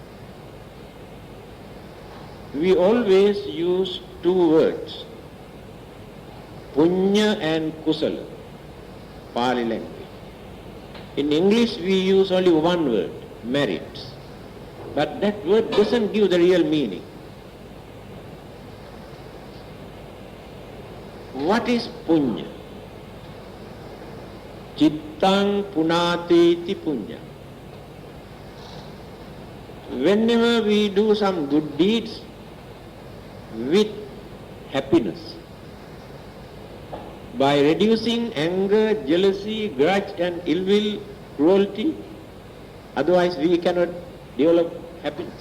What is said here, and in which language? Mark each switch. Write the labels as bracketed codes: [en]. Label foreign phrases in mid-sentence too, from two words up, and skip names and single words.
[en] We always use two words Punya and Kusala, Pali language. In English we use only one word, merits. But that word doesn't give the real meaning. What is Punya? [pi] Chittang punati ti punya. [en] Whenever we do some good deeds with happiness, by reducing anger, jealousy, grudge and ill will, cruelty, otherwise we cannot develop happiness.